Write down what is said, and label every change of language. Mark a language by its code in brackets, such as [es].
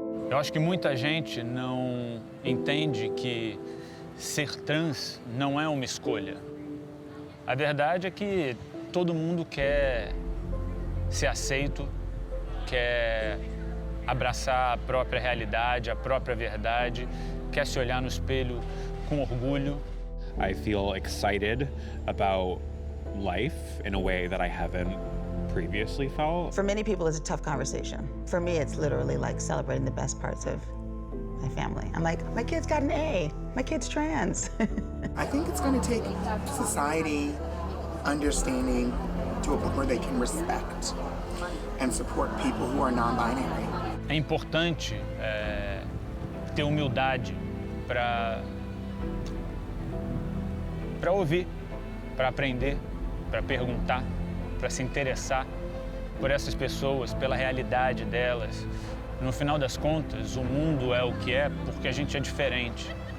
[pt] Eu acho que muita gente não entende que ser trans não é uma escolha. A verdade é que todo mundo quer ser aceito, quer abraçar a própria realidade, a própria verdade, quer se olhar no espelho com orgulho. [en] I feel excited about life in a way that I haven't previously felt. For many people, it's a tough conversation. For me, it's literally like celebrating the best parts of my family. I'm like, my kid's got an A, my kid's trans. I think it's going to take society understanding to a point where they can respect and support people who are non-binary. [pt] É importante ter humildade para ouvir, para aprender, para perguntar, para se interessar por essas pessoas, pela realidade delas. No final das contas, o mundo é o que é porque a gente é diferente.